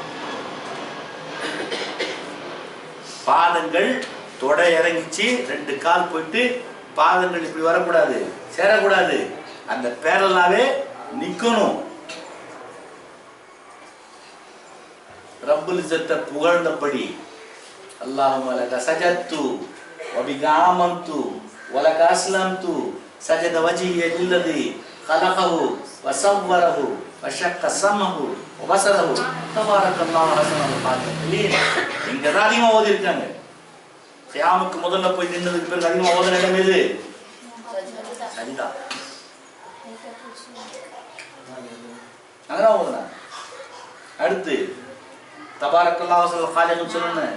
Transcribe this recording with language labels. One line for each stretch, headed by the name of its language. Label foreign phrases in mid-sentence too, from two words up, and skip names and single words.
Tamil: பாதங்கள் தொடை இறங்கிச்சு, 2 கால் போயிட்டு பாதங்கள் இப்படி வரக்கூடாது, சேரக்கூடாது, அந்த பேரலாவே நிக்கணும். ரப்புல் இஸ்ஸத்தை புகழ்ந்தபடி
Arabic: اللهم لك سجدت وبك آمنت ولك أسلمت سجد وجهي للذي خلقه وصوره وشق سمعه وبصره تبارك الله احسن الخالقين.
Tamil: இங்க தான் அதிகமா ஓதி இருக்காங்க. கியாமத்துக்கு முதல்ல போய் நின்னதுக்கு பிறகு அதிகமா ஓதுன இடம் எது? சஜ்தா. அங்கதான் ஓதுனா. அடுத்து
Arabic: تبارك الله أحسن الخالقين
Tamil: சொல்லணும்.